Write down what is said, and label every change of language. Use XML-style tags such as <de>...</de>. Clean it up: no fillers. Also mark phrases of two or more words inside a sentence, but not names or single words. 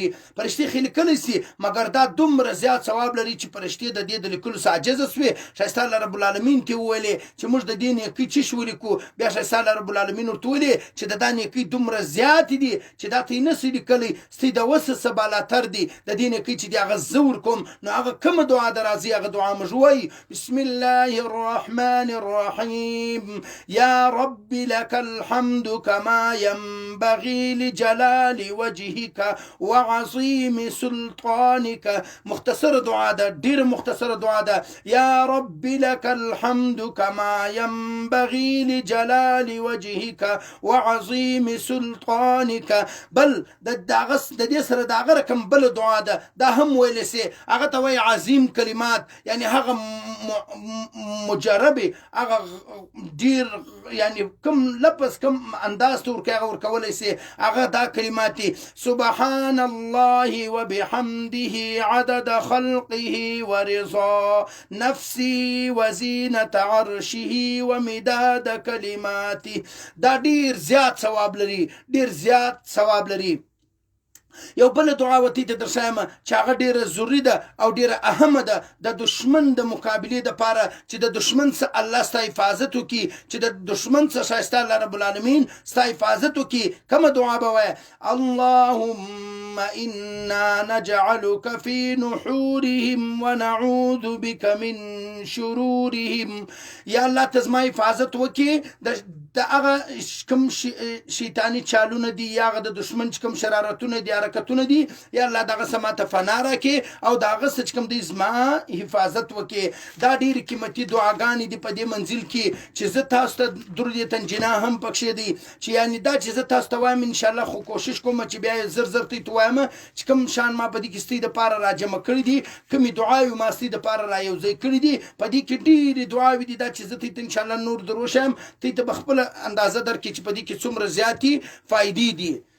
<ps>فرشتې خو لیکلی سي، مګر دا دومره زیات ثواب لري چې فرشتې د دې د لیکلو څه عجزه سوې. ښایسته</ps> <ar>الله رب العالمین</ar> <ps>ته وویلې چې موږ د دې نیکۍ څه شی ولیکو. بیا ښایسته</ps> <ar>الله رب العالمین</ar> <ps>ورته وویلې چې د دا نیکۍ دومره زیاتې دي چې دا ته یې نسي لیکلی، ستی د وسه څه بالاتر دي د دې نیکۍ چې د هغه زه ورکوم. نو هغه کومه دعا ده راځي، هغه دعا موږ وایي</ps> <ar>بسم الله الرحمن الرحيم يا رب لك الحمد كما ينبغي لجلال وجهك وعظيم سلطانك.</ar> <ps>مختصر دعا ده، ډېر مختصر دعا ده.</ps> <ar>يا رب لك الحمد كما ينبغي لجلال وجهك وعظيم سلطانك.</ar> <ps>بل د دې سره د هغه رقم بل دعا ده، دا هم ویلی سي. هغه ته وایي عظیم کلمات، یعنی هغه مجربه، هغه ډیر یعنی کوم لفظ کوم انداز ته ورکوي، هغه ورکولی سي. هغه دا کلمات دي:</ps> <ar>سبحان الله وبحمده عدد خلقه ورضا نفسي وزینة عرشه ومداد کلماته.</ar> <ps>دا ډیر زیات ثواب لري، ډیر زیات ثواب لري. یو بل دعا وتی ته درښایم چې هغه ډیره ضروري ده او ډیره اهمه ده د دشمن د مقابلې دپاره، چې د دشمن څخه الله ستا حفاظت وکړي، چې د دشمن څخه ښایسته</ps> <ar>الله رب العالمین</ar> <ps>ستا حفاظت وکړي. کومه دعا به وایه؟</ps> <ar>اللهم انا نجعلك في نحورهم ونعوذ بك من شرورهم.</ar> <ps>یا الله ته زما حفاظت وکړي د د هغه کوم شیطانی چالونه دي یا هغه د دشمن کوم شرارتونه دي حرکتونه دي یا الله دغه سماته فنا راکې او دغه څه کوم دي زما حفاظت وکې دا ډېرې قیمتي دعاګانې دي په دې منزل کې چې زه تاسو ته درود تنجنا هم پکښې دي چې یعنی دا چې زه تاسو ته وایم انشاءالله خو کوشش کوم چې بیا زر زر ته وایم چې کوم شان ما په دې کې ستې دپاره راجمع کړي دي کومې دعاوې ما ستې دپاره را یو ځای کړي دي په دې کې ډېرې دعاوې دي دا چې زه ته انشاءالله نور دروشم ته ته بخپله اندازه درکړي چې په دې کې څومره زیاتې فایدې دي</ps>